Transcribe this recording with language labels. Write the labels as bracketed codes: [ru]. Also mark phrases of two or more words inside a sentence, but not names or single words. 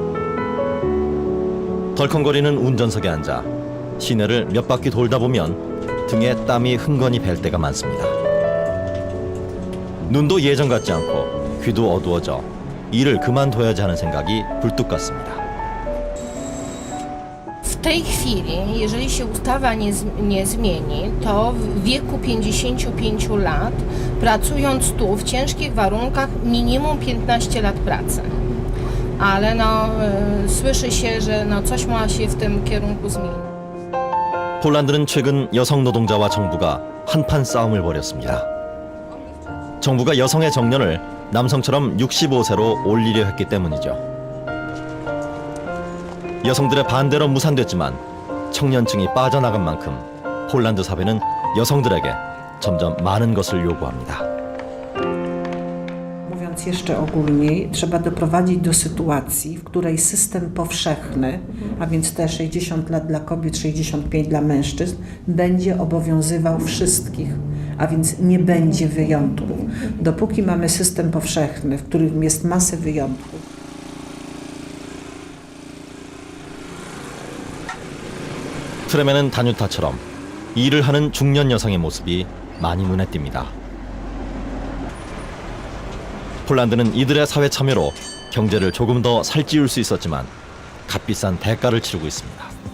[ko] 덜컹거리는 운전석에 앉아 시내를 몇 바퀴 돌다 보면 등에 땀이 흥건히 벨 때가 많습니다. 눈도 예전 같지 않고 귀도 어두워져 일을 그만둬야지 하는 생각이 굴뚝 같습니다. [pl] W tej chwili, jeżeli się ustawa nie zmieni, to w wieku 55 lat, pracując tu w ciężkich warunkach, minimum 15 lat pracy. Ale słyszy się, że coś ma się w tym kierunku zmienić. [ko] 폴란드는 최근 여성 노동자와 정부가 한판 싸움을 벌였습니다. 정부가 여성의 정년을 남성처럼 65세로 올리려 했기 때문이죠. 여성들의 반대로 무산됐지만 청년층이 빠져나간 만큼 폴란드 사회는 여성들에게 점점 많은 것을 요구합니다. [pl] Mówiąc jeszcze ogólniej, trzeba doprowadzić do sytuacji, w której system powszechny, a więc te 60 lat dla kobiet, 65 dla mężczyzn, będzie obowiązywał wszystkich, a więc nie będzie wyjątków. Dopóki mamy system powszechny, w którym jest masę wyjątków, [ko] 트램에는 다뉴타처럼 일을 하는 중년 여성의 모습이 많이 눈에 띕니다. 폴란드는 이들의 사회 참여로 경제를 조금 더 살찌울 수 있었지만 값비싼 대가를 치르고 있습니다.